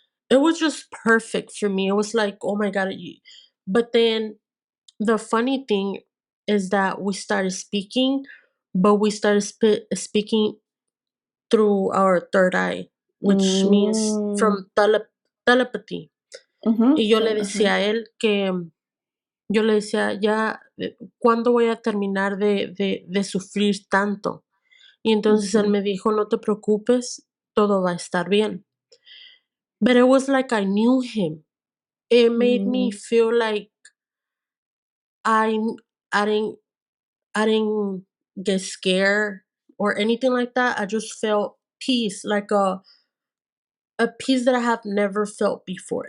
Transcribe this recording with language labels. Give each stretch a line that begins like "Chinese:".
English: It was just perfect for me. It was like, oh my god. But then the funny thing is that we started speaking, but we started speaking through our third eye, which means Mm. from telepathy. Y Mhm.
Spanish: yo le decía Ajá. a él que, yo le decía, ya, ¿cuándo voy a terminar de sufrir tanto? Y entonces él Ujú. me dijo, no te preocupes, todo va a estar bien.
English: But it was like I knew him. It made me Mm. feel like I, I didn't, I didn't get scared or anything like that. I just felt peace, like a peace that I have never felt before.